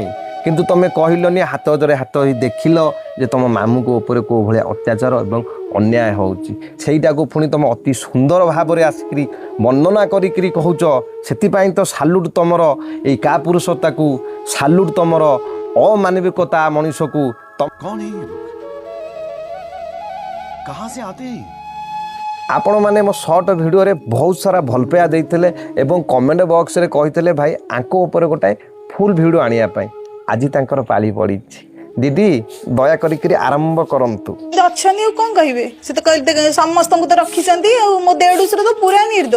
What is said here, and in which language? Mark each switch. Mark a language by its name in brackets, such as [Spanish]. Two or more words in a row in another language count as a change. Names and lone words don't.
[Odia] କିନ୍ତୁ ତୁମେ କହିଲନି, ହାତ ଧରେ ହାତ ହେଇ ଦେଖିଲ ଯେ ତୁମ ମାମୁଙ୍କ ଉପରେ କେଉଁ ଭଳିଆ ଅତ୍ୟାଚାର ଏବଂ ଅନ୍ୟାୟ ହେଉଛି। ସେଇଟାକୁ ପୁଣି ତୁମେ ଅତି ସୁନ୍ଦର ଭାବରେ ଆସିକରି ବର୍ଣ୍ଣନା କରିକିରି କହୁଛ। ସେଥିପାଇଁ ତ ସାଲୁଟ୍ ତୁମର ଏଇ କାପୁରୁଷତାକୁ, ସାଲୁଟ୍ ତୁମର ଅମାନବିକତା ମଣିଷକୁ। [Hindi] कौन है ये लोग? कहां से आते हैं? [Odia] ଆପଣମାନେ ମୋ ସର୍ଟ ଭିଡ଼ିଓରେ ବହୁତ ସାରା ଭଲ ପାଇବା ଦେଇଥିଲେ ଏବଂ କମେଣ୍ଟ ବକ୍ସରେ କହିଥିଲେ ଭାଇ ଆଙ୍କ ଉପରେ ଗୋଟାଏ ଫୁଲ୍ ଭିଡ଼ିଓ ଆଣିବା ପାଇଁ। ଆଜି ତାଙ୍କର ପାଳି ପଡ଼ିଛି। ଦିଦି ଦୟା କରିକିରି ଆରମ୍ଭ କରନ୍ତୁ। ଅଛନ୍ତି ଆଉ କଣ କହିବେ? ସେ ତ କହିଲେ ସମସ୍ତଙ୍କୁ ତ ରଖିଛନ୍ତି ଆଉ ମୋ ଦେଢୁଶର ତ ପୁରା ନିର୍ଦ୍ଦୋଷ।